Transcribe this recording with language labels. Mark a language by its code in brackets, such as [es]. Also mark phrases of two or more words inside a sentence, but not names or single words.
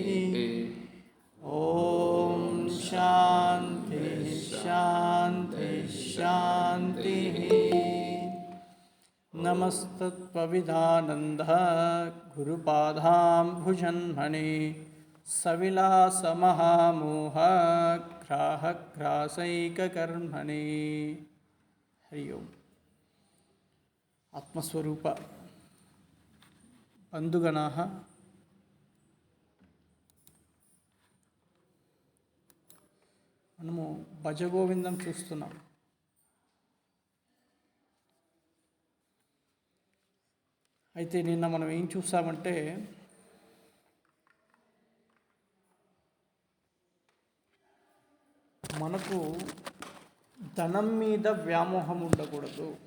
[sa] ॐ शान्ति शान्ति शान्तिः। नमस्तत्त्वविदानन्दः गुरुपादाम्बुजन्मने सविलासमहामोहग्राहग्रासैककर्मणे। हरि ओम्। [te] ఆత్మస్వరూప బంధుగణాః, మనము భజగోవిందం చూస్తున్నాం. అయితే నిన్న మనం ఏం చూసామంటే మనకు ధనం మీద వ్యామోహం ఉండకూడదు.